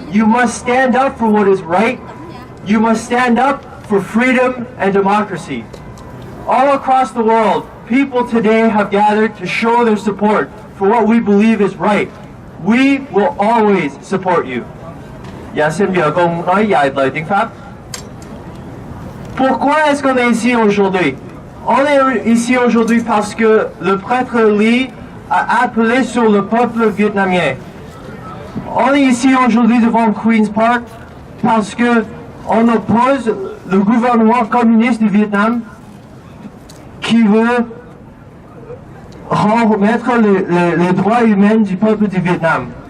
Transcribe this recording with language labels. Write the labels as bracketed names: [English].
[English] You must stand up for what is right. You must stand up for freedom and democracy. All across the world, people today have gathered to show their support for what we believe is right. We will always support you. [Vietnamese] Dạ, xin giờ con nói vài lời tiếng Pháp. [French] Pourquoi est-ce qu'on est ici aujourd'hui? On est ici aujourd'hui parce que le prêtre Lee a appelé sur le peuple vietnamien. On est ici aujourd'hui devant Queen's Park parce que on oppose le gouvernement communiste du Vietnam qui veut remettre les droits humains du peuple du Vietnam.